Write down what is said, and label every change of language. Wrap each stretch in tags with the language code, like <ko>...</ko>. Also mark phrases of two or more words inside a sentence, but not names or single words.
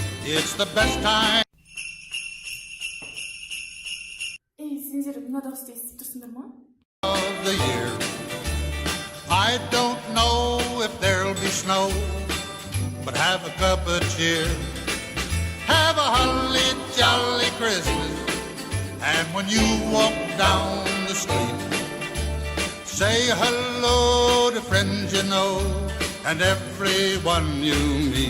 <en>It's the best time</en> <kk>Сендер мына дауысты естіп тұрсыңдар ма?</kk> <en>of the year. I don't know if there'll be snow, but have a cup of cheer. Have a holly jolly Christmas, and when you walk down the street, say hello to friends you know and everyone you meet.</en>